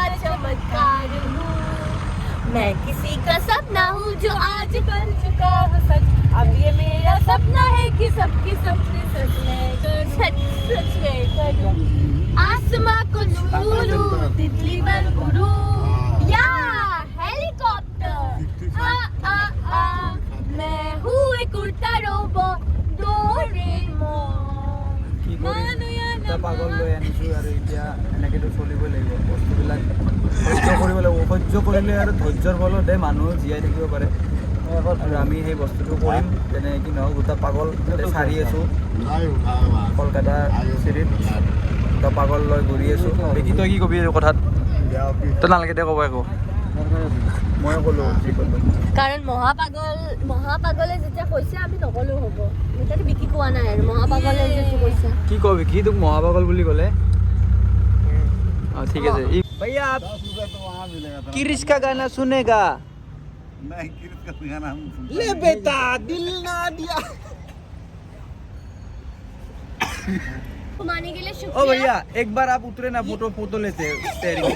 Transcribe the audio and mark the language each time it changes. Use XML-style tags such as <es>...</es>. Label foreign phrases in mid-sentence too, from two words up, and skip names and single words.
<hi>चमत्कार हूँ मैं किसी का सपना हूँ जो आज बन चुका है सच अब ये मेरा सपना है कि सबके सपने सच में करूं आसमां को छू लूं तितली बन उड़ूं या हेलीकॉप्टर मैं हूँ एक उड़ता रोबोट डोरेमोन</hi> <as>পাগল লৈ আনিছোঁ আৰু এতিয়া এনেকৈতো চলিবই লাগিব বস্তুবিলাক সহ্য কৰিব লাগিব সহ্য কৰিলে আৰু ধৈৰ্যৰ বলতহে মানুহ জীয়াই থাকিব পাৰে আৰু আমি সেই বস্তুটো কৰিম যেনে কি নহওক দুটা পাগল চাৰি আছোঁ কলকাতা চিটিত দুটা পাগল লৈ ঘূৰি আছোঁ দেখি তই কি কবি এই কথাত তই নালাগে দে ক'ব একো মই ক'লোঁ যি ক'লোঁ কাৰণ মহাপাগলে যেতিয়া কৈছে আমি নকলেও হ'ব এতিয়াতো বিকি কোৱা নাই আৰু মহাপাগলে যেটো কৈছে কি কবি কি তোক মহাপাগল বুলি ক'লে ঠিক আছে</as> <hi>भैया आप 10 रुपए तो वहाँ मिलेगा किरिश का गाना सुनेगा नहीं किरिश का गाना हम सुनते ले बेटा दिल ना दिया घुमाने के लिए ओ शुक्रिया भैया एक बार आप उतरे ना फोटो लेते स्टेयरिंग पे</hi>